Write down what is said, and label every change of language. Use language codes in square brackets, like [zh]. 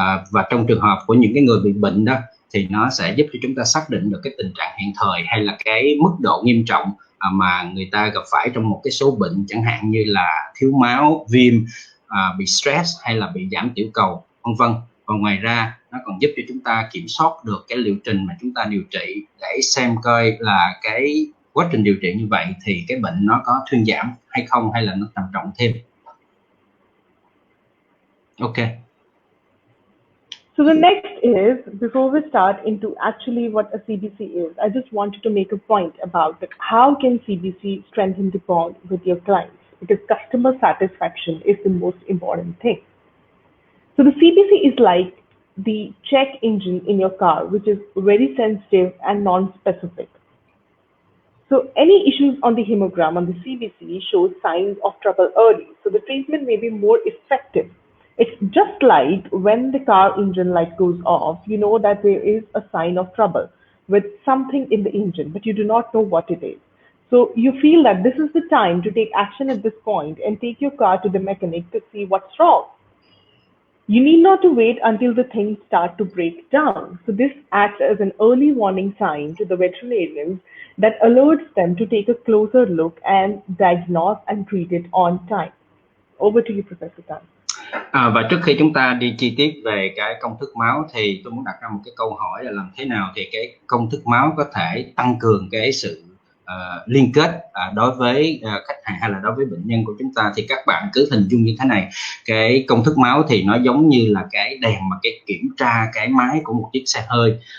[vi] Và trong trường hợp của những cái người bị bệnh đó, thì nó sẽ giúp cho chúng ta xác định được cái tình trạng hiện thời, hay là cái mức độ nghiêm trọng mà người ta gặp phải trong một cái số bệnh, chẳng hạn như là thiếu máu, viêm, bị stress, hay là bị giảm tiểu cầu, vân vân. Và ngoài ra nó còn giúp cho chúng ta kiểm soát được cái liệu trình mà chúng ta điều trị, để xem coi là cái quá trình điều trị như vậy thì cái bệnh nó có thuyên giảm hay không, hay là nó trầm trọng thêm. [en] Okay. So the next is, before we start into actually what a CBC is, I just wanted to make a point about that. How can CBC strengthen the bond with your clients? Because customer satisfaction is the most important thing. So the CBC is like the check engine in your car, which is very sensitive and non-specific. So any issues on the hemogram on the CBC shows signs of trouble early, so the treatment may be more effective. It's just like when the car engine light goes off, you know that there is a sign of trouble with something in the engine, but you do not know what it is. So you feel that this is the time to take action at this point and take your car to the mechanic to see what's wrong. You need not to wait until the things start to break down. So this acts as an early warning sign to the veterinarians that alerts them to take a closer look and diagnose and treat it on time. Over to you, Professor Tan. [vi] Và trước khi chúng ta đi chi tiết về cái công thức máu, thì tôi muốn đặt ra một cái câu hỏi là làm thế nào thì cái công thức máu có thể tăng cường cái sự liên kết đối với khách hàng hay là đối với bệnh nhân của chúng ta. Thì các bạn cứ hình dung như thế này, cái công thức máu thì nó giống như là cái đèn mà cái kiểm tra cái máy của một chiếc xe hơi.